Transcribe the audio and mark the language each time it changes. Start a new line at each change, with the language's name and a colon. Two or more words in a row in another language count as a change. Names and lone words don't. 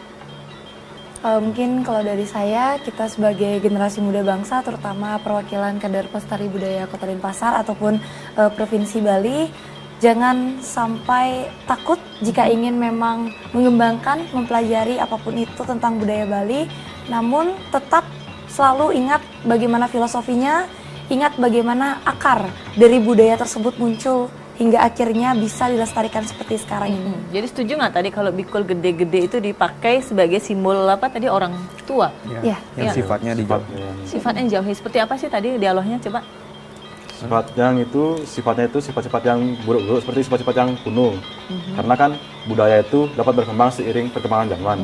Indonesian: Mungkin kalau dari saya, kita sebagai generasi muda bangsa, terutama perwakilan kader pelestari budaya Kota Denpasar ataupun Provinsi Bali, jangan sampai takut jika ingin memang mengembangkan, mempelajari apapun itu tentang budaya Bali, namun tetap selalu ingat bagaimana filosofinya, ingat bagaimana akar dari budaya tersebut muncul hingga akhirnya bisa dilestarikan seperti sekarang ini. Jadi setuju nggak tadi kalau
Balinese: bikul gede-gede
Indonesian: itu dipakai sebagai simbol apa tadi, orang tua? Ya. Yang sifatnya dijauhi. Sifatnya dijauhi. Seperti apa sih tadi dialognya, coba? Sifatnya itu sifat-sifat yang buruk-buruk, seperti sifat-sifat yang kuno. Karena kan budaya itu dapat berkembang seiring perkembangan zaman.